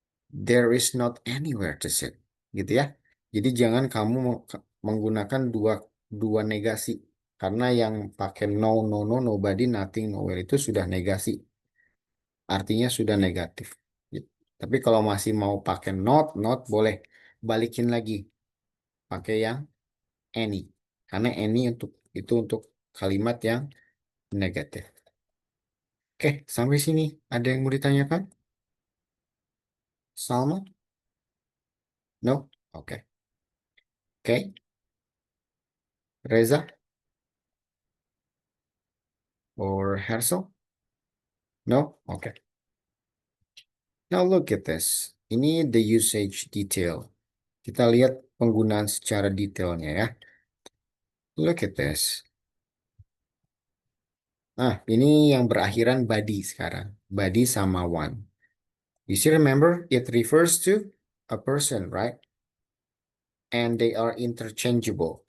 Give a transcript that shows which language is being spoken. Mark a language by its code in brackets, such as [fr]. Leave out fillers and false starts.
[en] There is not anywhere to sit. [id] Gitu ya. Jadi jangan kamu menggunakan dua negasi. Karena yang pakai no, nobody, nothing, nowhere itu sudah negasi. Artinya sudah negatif. Gitu. Tapi kalau masih mau pakai not boleh. Balikin lagi. Pakai yang any. Karena any untuk kalimat yang negatif. Oke, sampai sini ada yang mau ditanyakan? Salma? No? Oke. Oke. Reza or Hersel? No? Oke. [en] Now look at this. Ini the usage detail. [id] Kita lihat penggunaan secara detailnya ya. [en] Look at this. [id] Nah, ini yang berakhiran body sekarang. Body sama one. [en] You still remember it refers to a person, right? And they are interchangeable.